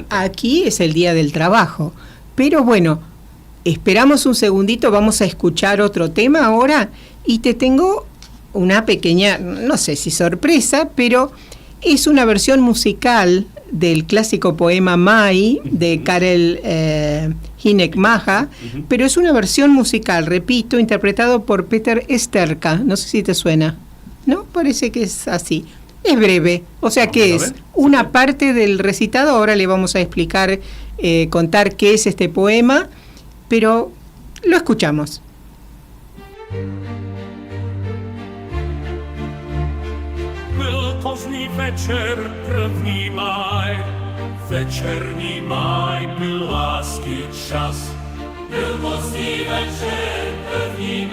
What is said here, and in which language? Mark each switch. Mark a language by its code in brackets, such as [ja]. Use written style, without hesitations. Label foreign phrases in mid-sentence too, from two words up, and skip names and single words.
[es] Aquí es el Día del Trabajo. Pero bueno, esperamos un segundito, vamos a escuchar otro tema ahora, y te tengo una pequeña, no sé si sorpresa, pero es una versión musical del clásico poema Mai de Karel Hynek-Mácha, pero es una versión musical, repito, interpretado por Peter Esterka. No sé si te suena, ¿no? Parece que es así. Es breve, o sea que es una parte del recitado. Ahora le vamos a explicar, contar qué es este poema, pero lo escuchamos. [cs] Byl pozdní večer, 1. máj, večerní máj, byl lásky čas. Byl pozdní večer, 1.